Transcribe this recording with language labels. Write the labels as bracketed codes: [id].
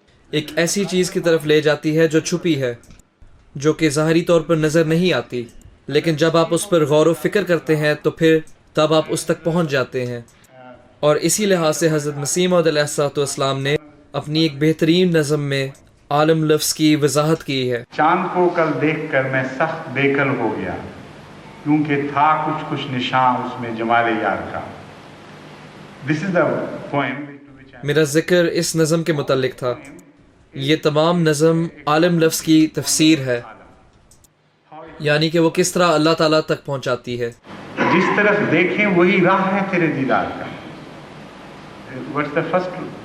[ur] ایک ایسی چیز کی طرف لے جاتی ہے جو چھپی ہے، جو کہ ظاہری طور پر نظر نہیں آتی، لیکن جب آپ اس پر غور و فکر کرتے ہیں تو پھر تب آپ اس تک پہنچ جاتے ہیں. اور اسی لحاظ سے حضرت مسیح موعود علیہ الصلوۃ والسلام نے اپنی ایک بہترین نظم میں عالم لفظ کی وضاحت کی ہے. چاند کو کل دیکھ کر میں سخت بےکل ہو گیا، کیونکہ تھا کچھ کچھ نشان اس میں جمال یار کا. [en] This is the poem to which I [ur] میرا ذکر اس نظم کے متعلق تھا. یہ تمام نظم عالم لفظ کی تفسیر ہے، یعنی کہ وہ کس طرح اللہ تعالیٰ تک پہنچاتی ہے. جس طرف دیکھیں وہی راہ ہے تیرے دیدار کا. [en] What's the first?